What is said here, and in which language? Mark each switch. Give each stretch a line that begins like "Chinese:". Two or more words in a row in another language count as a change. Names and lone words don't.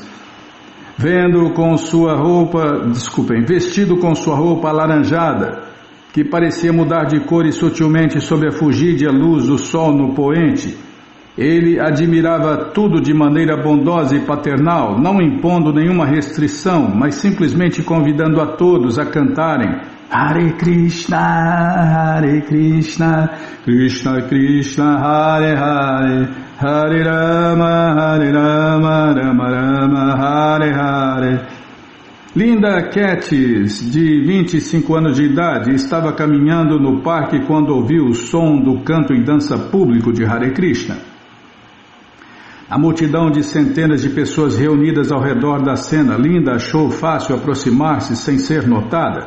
Portuguese: Vestido com sua roupa alaranjada, que parecia mudar de cores sutilmente sob a fugídia luz do sol no poente, ele admirava tudo de maneira bondosa e paternal, não impondo nenhuma restrição, mas simplesmente convidando a todos a cantarem
Sanskrit: Hare Krishna, Krishna Krishna, Hare Hare, Hare Rama, Rama Rama, Hare Hare.
Portuguese: Linda Kettis, de 25 anos de idade, estava caminhando no parque quando ouviu o som do canto e dança público de Hare Krishna. A multidão de centenas de pessoas reunidas ao redor da cena, Linda achou fácil aproximar-se sem ser notada.